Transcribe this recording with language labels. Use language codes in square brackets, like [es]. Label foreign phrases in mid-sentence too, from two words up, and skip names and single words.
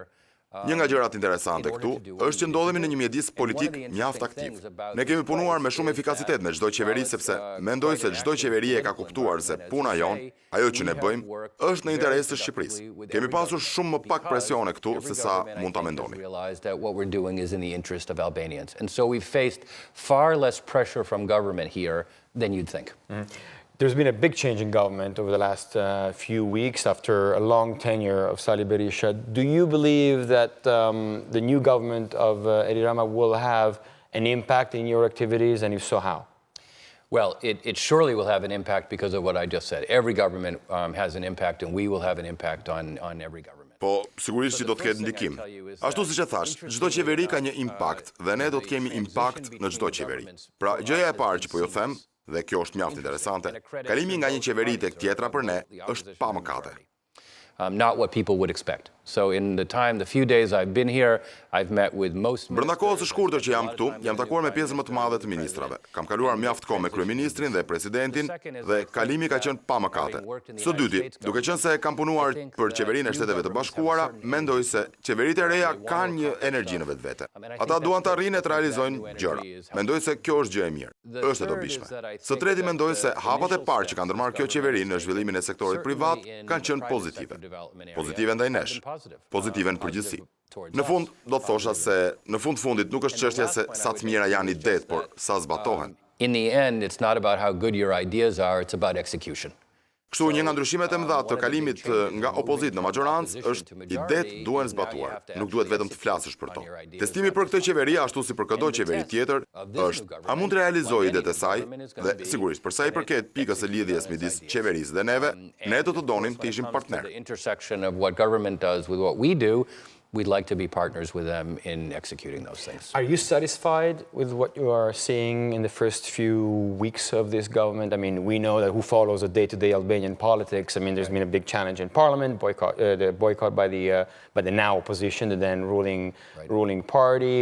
[sq] Një nga gjërat interesante këtu është që ndodhemi në një mjedis politik mjaft aktiv. Ne kemi punuar me shumë efikasitet me çdo qeveri sepse mendoj se çdo qeveri e ka kuptuar se puna jon, ajo që ne bëjmë, është në interes të Shqipërisë. Kemi pasur shumë më pak presione këtu se sa mund ta mendoni. [en] Realized that what we're doing is in the interest of Albanians, and so we've faced far less pressure from government here than you'd think. There's been a big change in government over the last few weeks after a long tenure of Sali Berisha. Do you believe that the new government of Edi Rama will have an impact in your activities, and if so, how? Well, it surely will have an impact because of what I just said. Every government has an impact, and we will have an impact on every government. [sq] Po, sigurisht që do të ketë ndikim. Ashtu siç e thash, çdo qeveri ka një impakt dhe ne do të kemi impakt në çdo qeveri. Pra, gjëja e parë që po ju them, dhe kjo është mjaft interesante, kalimi nga një qeveri tek tjetra për ne është pa mëkate. [en] Not what people would expect. So in the few days I've been here, I've met with most. [sq] Brenda kohës së shkurtër që jam këtu, jam takuar me pjesën më të madhe të ministrave. Kam kaluar mjaft kohë me kryeministrin dhe presidentin dhe kalimi ka qenë pa mëkate. Së dyti, duke qenë se kam punuar për qeverinë e Shteteve të Bashkuara, mendoj se qeveritë e reja kanë një energji në vetvete. Ata duan të arrinë të realizojnë gjëra. Mendoj se kjo është gjë e mirë. Është e dobishme. Së treti mendoj se hapat e parë që ka ndërmarrë kjo qeveri në zhvillimin e sektorit privat kanë qenë pozitive. Pozitive ndaj nesh, pozitive në përgjithësi. Në fund, do të thosha se në fundit nuk është çështja se sa të mira janë idetë, por sa zbatohen. [en] In the end, it's not about how good your ideas are, it's about execution. [sq] Kështu një nga ndryshimet e mëdha të kalimit nga opozitë në majorancë është idetë duhen zbatuar, nuk duhet vetëm të flasësh për to. Testimi për këtë qeveri ashtu si për çdo qeveri tjetër është a mund të realizojë idetë e saj dhe sigurisht për sa i përket pikës së lidhjes midis qeverisë dhe neve, ne do të donim të ishim partner. [en] The intersection of what government does with what we do, we'd like to be partners with them in executing those things. Are you satisfied with what you are seeing in the first few weeks of this government? I mean, we know that who follows the day-to-day Albanian politics. I mean, there's been a big challenge in parliament, the boycott by the now opposition, the then ruling party.